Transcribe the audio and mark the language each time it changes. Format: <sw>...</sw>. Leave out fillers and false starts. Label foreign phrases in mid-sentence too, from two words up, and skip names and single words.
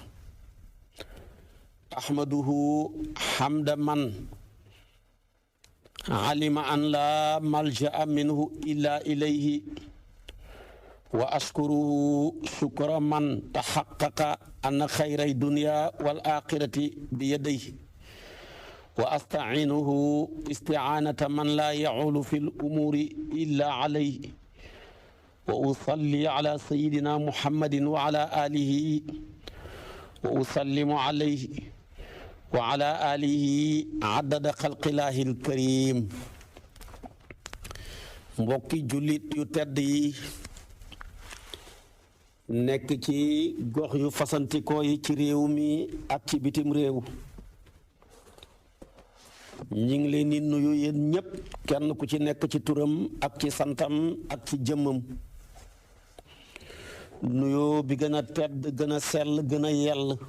<ar>أحمده حمد من علم أن لا ملجأ منه إلا إليه وأشكره شكر من تحقق أن خير الدنيا والآخرة بيديه وأستعينه استعانة من لا يعول في الأمور إلا عليه وأصلي على سيدنا محمد وعلى آله وأسلم عليه وعلى آله عدد خلق الله الكريم</ar> <wo>mbokki jullit yu tedd yi nekk ci gox yu fasantikoo yi ci réew mi ak ci bitim réew ñi ngi leen di nuyu yéen ñépp kenn ku ci nekk ci turam ak ci santam ak ci jëmmam nuyoo bi gën a tedd gën a sell gën a yell</wo>